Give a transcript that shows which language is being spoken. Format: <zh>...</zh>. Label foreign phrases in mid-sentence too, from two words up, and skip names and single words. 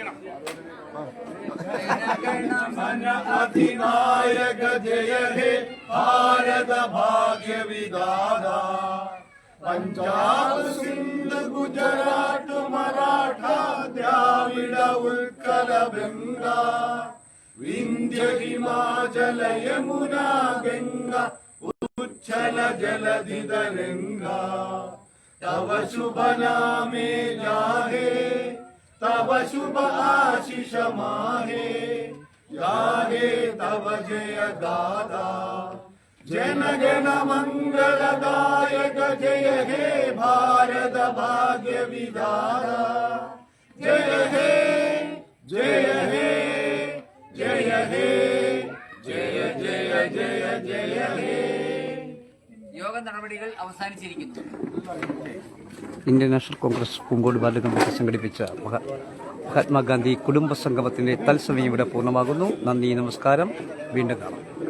<bn>অধিনায়ক জয় হে ভারত ভাগ্য বিধাতা পঞ্জাব সিন্ধ গুজরাট মরাঠা দ্রাবিড় উৎকল বঙ্গ বিন্ধ্য হিমাচল যমুনা গঙ্গা উচ্ছল জলধি তরঙ্গ তব শুভ নামে জাহে তব শুভ আশিস মাহে গাহে তব জয় দাদা জন গণ মঙ্গলদায়ক জয় হে ভারত ভাগ্য বিধাতা জয় হে জয় হে জয় হে জয় জয় জয় জয় হে.</bn> <ml>യോഗ നടപടികൾ അവസാനിച്ചിരിക്കുന്നു. ഇന്ത്യൻ നാഷണൽ കോൺഗ്രസ് പൂങ്കോട് വാർഡ് കമ്മിറ്റി സംഘടിപ്പിച്ച മഹാത്മാഗാന്ധി കുടുംബ സംഗമത്തിന്റെ തത്സമയം ഇവിടെ പൂർണ്ണമാകുന്നു. നന്ദി, നമസ്കാരം. വീണ്ടും കാണാം.</ml>